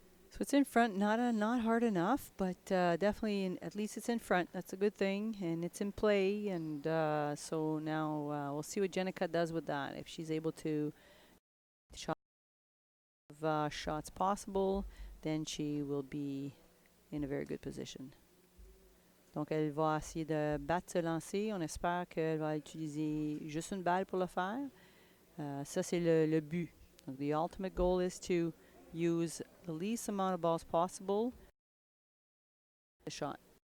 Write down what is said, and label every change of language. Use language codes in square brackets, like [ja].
[en] So it's in front, not hard enough, but definitely at least it's in front. That's a good thing, and it's in play. And so now we'll see what Jennica does with that. If she's able to shot shots possible, then she will be in a very good position. [fr] Donc elle va essayer de battre ce lancer. On espère qu'elle va utiliser juste une balle pour le faire. Ça c'est le but. [en] Donc the ultimate goal is to use the least amount of balls possible. The shot.